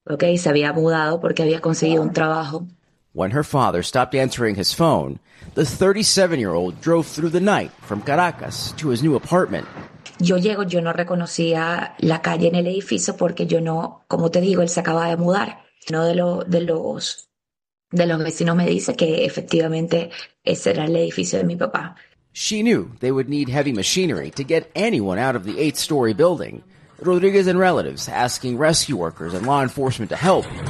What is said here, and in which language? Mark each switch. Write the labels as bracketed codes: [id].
[es] Okay, se había mudado porque había conseguido un trabajo. [en] When her father stopped answering his phone, the 37-year-old drove through the night from Caracas to his new apartment. [es] Yo llego, yo no reconocía la calle en el edificio porque yo no, como te digo, él se acaba de mudar. No de lo, de los... De los vecinos me dice que efectivamente ese era el edificio de mi papá. [en] She knew they would need heavy machinery to get anyone out of the 8-story building. Rodriguez and relatives asking rescue workers and law enforcement to help.